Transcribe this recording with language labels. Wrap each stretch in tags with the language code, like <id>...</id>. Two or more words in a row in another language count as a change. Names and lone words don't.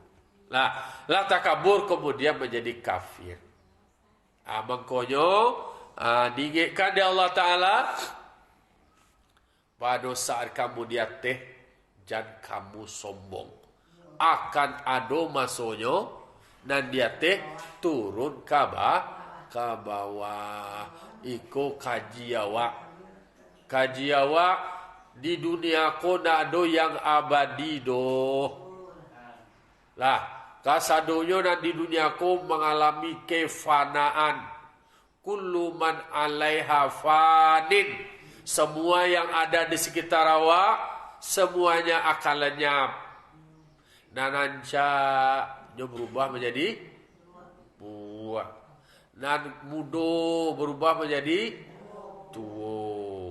<id>Lah takabur kemudian menjadi kafir. Mangkonyo diingatkan di Allah Ta'ala pada saat kamu diatih jangan kamu sombong. Akan ada masanya dan diatih turun ke bawah.</id> <min>Iko kaji awak di dunia ko nak ada yang abadi doh. Lah kasadonya dan di dunia ko mengalami kefanaan.</min> <ar>كل من عليها فان.</ar> <id>Semua yang ada di sekitar awak semuanya akan lenyap.</id> <min>Nananca dia berubah menjadi buah. Nan mudo berubah menjadi tua.</min>